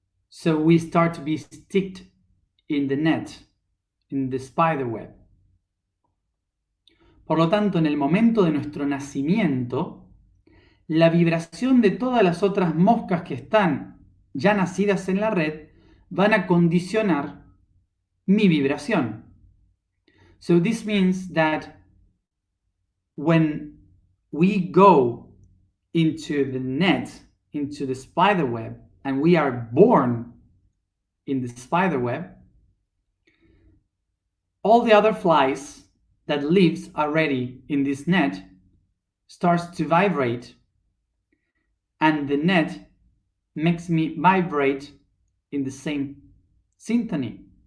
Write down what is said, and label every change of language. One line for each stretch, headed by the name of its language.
English: So we start to be sticked in the net, in the spider web.
Spanish: Por lo tanto, en el momento de nuestro nacimiento, la vibración de todas las otras moscas que están ya nacidas en la red van a condicionar mi vibración.
English: So this means that when we go into the net, into the spider web, and we are born in the spider web, all the other flies that lives already in this net starts to vibrate, and the net makes me vibrate in the same symphony.